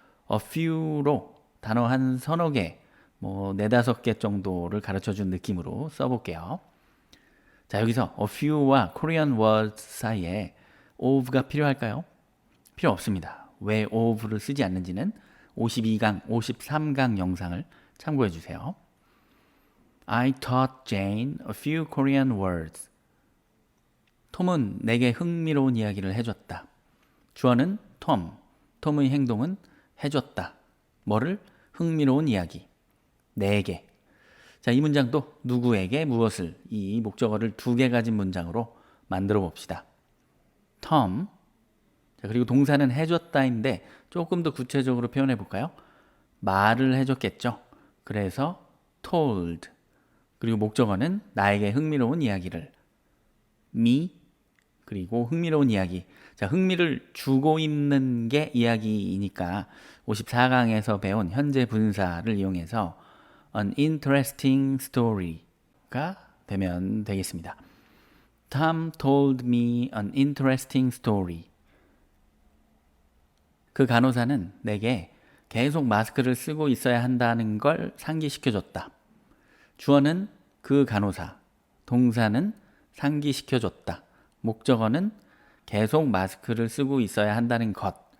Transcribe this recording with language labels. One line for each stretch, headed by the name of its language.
Korean: A few로 단어 한 서너 개, 뭐 네다섯 개 정도를 가르쳐 준 느낌으로 써볼게요. 자, 여기서 a few와 Korean words 사이에 of가 필요할까요? 필요 없습니다. 왜 of를 쓰지 않는지는 52강, 53강 영상을 참고해 주세요.
English: I taught Jane a few Korean words.
Korean: 톰은 내게 흥미로운 이야기를 해줬다. 주어는 톰. 톰의 행동은 해줬다. 뭐를? 흥미로운 이야기. 내게. 자, 이 문장도 누구에게 무엇을 이 목적어를 두 개 가진 문장으로 만들어 봅시다. 톰. 자, 그리고 동사는 해줬다인데 조금 더 구체적으로 표현해 볼까요? 말을 해줬겠죠. 그래서 told. 그리고 목적어는 나에게 흥미로운 이야기를.
English: me.
Korean: 그리고 흥미로운 이야기. 자, 흥미를 주고 있는 게 이야기이니까 54강에서 배운 현재 분사를 이용해서
English: an interesting story
Korean: 가 되면 되겠습니다.
English: Tom told me an interesting story.
Korean: 그 간호사는 내게 계속 마스크를 쓰고 있어야 한다는 걸 상기시켜줬다. 주어는 그 간호사, 동사는 상기시켜줬다. 목적어는 계속 마스크를 쓰고 있어야 한다는 것.